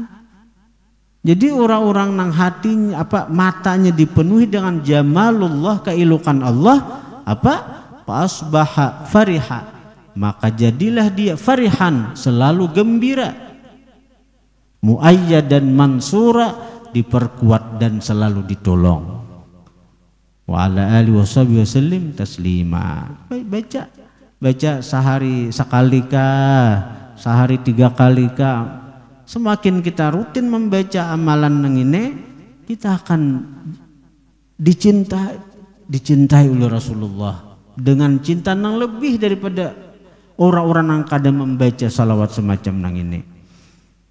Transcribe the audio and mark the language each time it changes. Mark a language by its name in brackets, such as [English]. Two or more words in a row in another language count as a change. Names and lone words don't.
[Banjar] Jadi orang-orang nang hatinya matanya dipenuhi dengan jamalullah, keilukan Allah, [Arabic] فأصبح فرحا, [Banjar] maka jadilah dia farihan, selalu gembira, muayyad dan mansura, diperkuat dan selalu ditolong. [Arabic] وعلى آله وسلم تسليما. [Banjar] Baca sehari sekali kah, sehari 3 kali kah. Semakin kita rutin membaca amalan nang ini, kita akan dicintai oleh Rasulullah dengan cinta nang lebih daripada orang-orang yang kadang membaca salawat semacam nang ini.